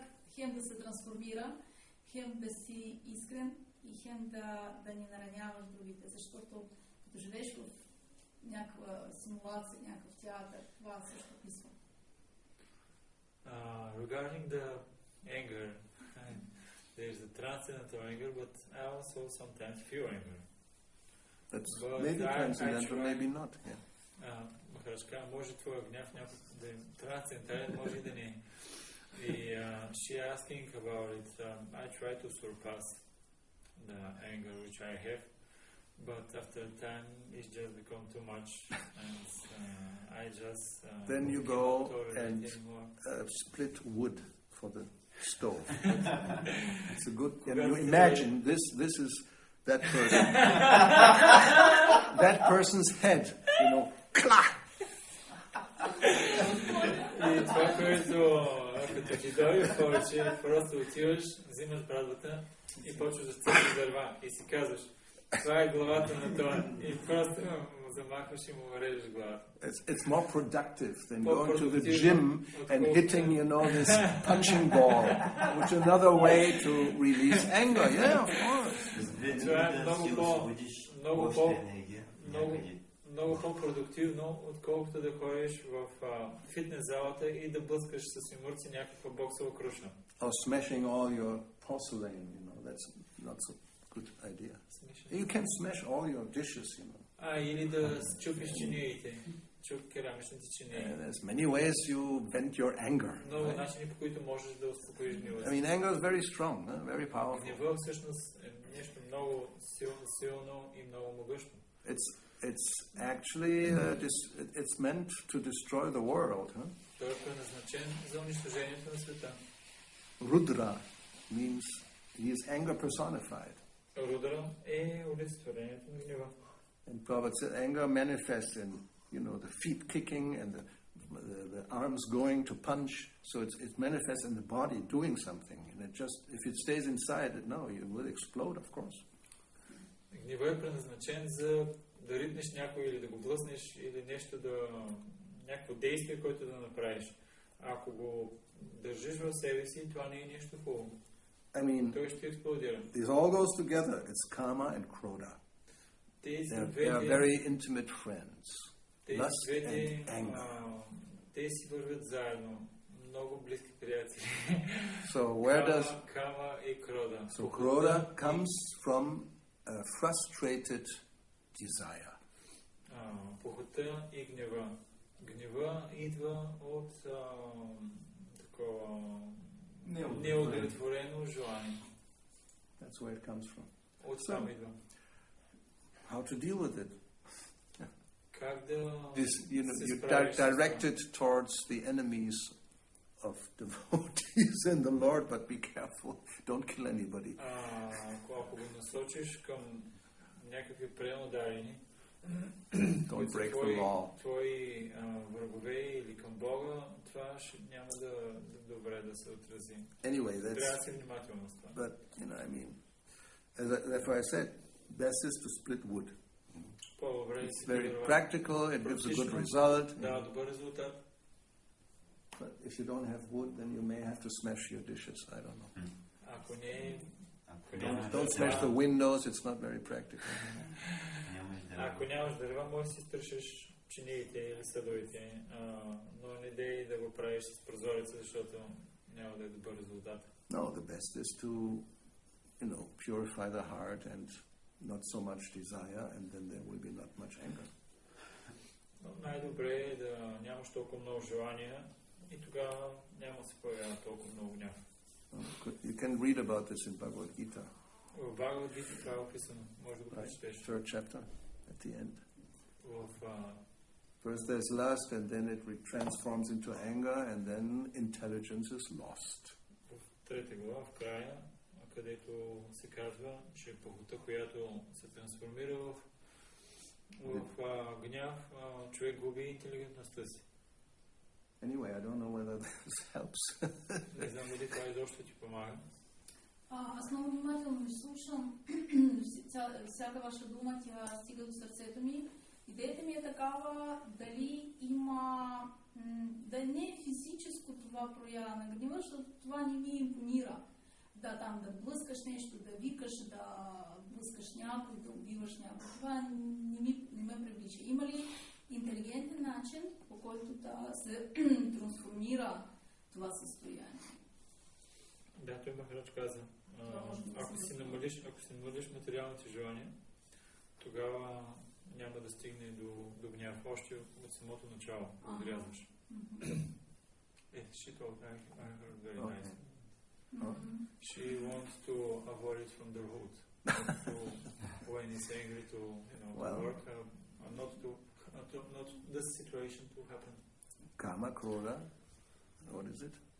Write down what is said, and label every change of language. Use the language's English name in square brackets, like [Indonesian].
[Bulgarian] хем да се трансформира, хем да си искрен и хем да не нараняваш другите, защото като живееш в някаква симулация, някакъв театър, това също писва. [English] Regarding the anger, there's a transcendental anger, but I also sometimes feel anger. That's maybe transcendental, maybe not. [Bulgarian] Махарадж казва, може твоя гняв някакъв да е трансцендентален, може и да не е. И [English] she asking about it, I try to surpass the anger which I have, but after time it just become too much, and I just then you go and split wood for the stove. It's a good. You imagine this is that person. That person's head, you know. Klah! [Bulgarian] И това, което като ти дойде повече, просто отиваш, взимаш брадвата и почваш да стъпиш дърва и си казваш, това е главата на това. И просто замахваш и му режеш главата. [English] It's more productive than More going to the productive gym and [Bulgarian] отколкото- [English] hitting, this punching ball, which is another way to release anger. Yeah, of course. [Bulgarian] Това е много по- много много по-продуктивно, отколкото да ходиш в фитнес залата и да блъскаш с юмурци някаква боксова круша. [English] Or smashing all your porcelain, that's not so good idea. You can smash all your dishes, [Bulgarian] Или да чупиш чиниите, керамичните чинии. [English] There's many ways you vent your anger. [Bulgarian] Много начини, по които можеш да успокоиш гнева. [English] I mean, anger is very strong, very powerful. [Bulgarian] Гнева всъщност е нещо много силно и много могъщо. [English] It's actually it's meant to destroy the world. [Bulgarian] Той е предназначен за унищожението на света. [English] Rudra means he is anger personified. [Bulgarian] Рудра е олицетворението на гнева. [English] And Prabhupada said anger manifests in the feet kicking and the arms going to punch. So it manifests in the body doing something. And if it stays inside, it will explode, of course. [Bulgarian] Гнева е предназначен за да ритнеш някой или да го блъснеш или някакво действие, което да направиш. Ако го държиш в себе си, това не е нещо хубаво. Той ще експлодира. [English] This all goes together. It's karma and krodha. They are very intimate friends. Lust and anger. [Bulgarian] Те си вървят заедно. Много близки приятели. [English] So where does [Bulgarian] Kama и Krodha. [English] So krodha comes from a frustrated desire. [Bulgarian] Похота и гнева. Гнева идва от такова неудовлетворено желание. [English] That's where it comes from. [Bulgarian] От там идва. [English] How to deal with it? [Bulgarian] Как да [English] You direct it towards the enemies of devotees and the Lord, but be careful. Don't kill anybody. [Bulgarian] Ако го насочиш към някакви преударени, [English] Don't break the law. [Bulgarian] Твои врагове или към Бога, това няма да добре да се отрази. [English] Anyway, [Bulgarian] трябва да си внимателно с това. [English] But, therefore I said, best is to split wood. It's very practical, it gives a good result. [Bulgarian] Да, добър резултат. [English] But if you don't have wood, then you may have to smash your dishes. I don't know. [Bulgarian] Ако не [English] Don't smash the windows, it's not very practical. [Bulgarian] Ако нямаш дърва, можеш да си стършиш чиниите или съдовете, но не дей да го правиш с прозореца, защото няма да е добър резултат. [English] No, the best is to, purify the heart and not so much desire, and then there will be not much anger. [Bulgarian] Но най-добре е да нямаш толкова много желания и тогава няма да се появява толкова много гняв. [English] You can read about this in Bhagavad Gita. [Bulgarian] В Бхагавад Гита това е описано. Може да го прочетеш. [English] Third chapter, at the end. [Bulgarian] В [English] First there's lust, and then it transforms into anger, and then intelligence is lost. [Bulgarian] В трета глава, в края, където се казва, че похота, която се трансформира в гняв, човек губи интелигентността си. [English] Anyway, I don't know whether this helps. [Bulgarian] Не знам дали това изобщо ти помага. Аз много внимателно слушам всяка ваша дума, тя стига до сърцето ми. Идеята ми е такава, дали има, да не е физическо това проява на гнева, защото това не ми импонира. Да блъскаш нещо, да викаш, да блъскаш някой, да убиваш някой. Това не ме привлича. Има ли интелигентен начин, по който да се трансформира това състояние? Да, той Махарадж каза, ако си намалиш материалните желания, тогава няма да стигне до гняв още от самото начало, да отрязваш. [English] She told me, I heard very nice. She wants to avoid it from the root. When he's angry to work, not this situation to happen. Kama, krodha, what is it?